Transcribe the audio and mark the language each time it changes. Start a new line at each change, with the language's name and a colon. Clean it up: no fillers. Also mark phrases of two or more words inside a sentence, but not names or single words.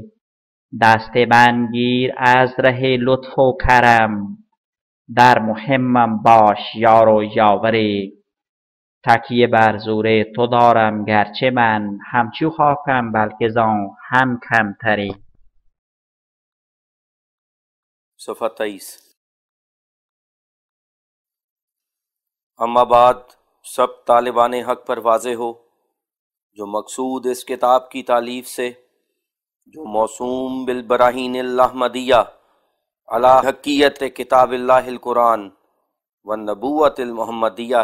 Persian: دست من گیر از ره لطف و کرم در مهمم باش یار و یاوری. تکیه بر زور تو دارم گرچه من همچو خاکم بلکه زان هم کمتری.
Urdu: صفحہ 23۔ اما بعد سب طالبان حق پر واضح ہو جو مقصود اس کتاب کی تالیف سے، جو موسوم بالبراہین الاحمدیہ علی حقیت کتاب اللہ القرآن والنبوۃ المحمدیہ